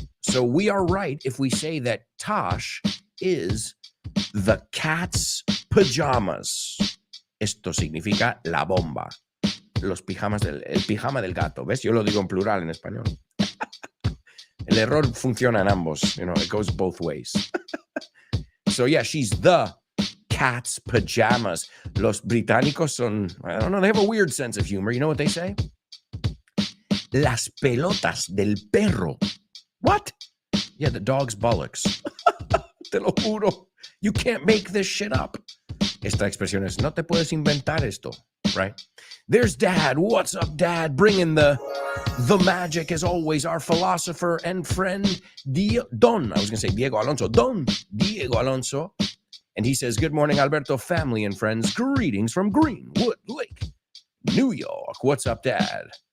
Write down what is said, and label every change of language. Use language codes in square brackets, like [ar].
[en] So we are right if we say that Tosh is the cat's pajamas. [es] Esto significa la bomba. Los pijamas el pijama del gato. ¿Ves? Yo lo digo en plural en español. El error funciona en ambos. [en] You know, it goes both ways. So yeah, she's the cat's pajamas. [es] Los británicos son, [en] I don't know, they have a weird sense of humor. You know what they say? [es] Las pelotas del perro. [en] What? Yeah, the dog's bullocks. [es] Te lo juro. [en] You can't make this shit up. [es] Esta expresión es, no te puedes inventar esto, right? [en] There's Dad. What's up, Dad? Bringing the magic, as always, our philosopher and friend, Don Diego Alonso. And he says, good morning, Alberto, family and friends. Greetings from Greenwood Lake, New York. What's up, Dad?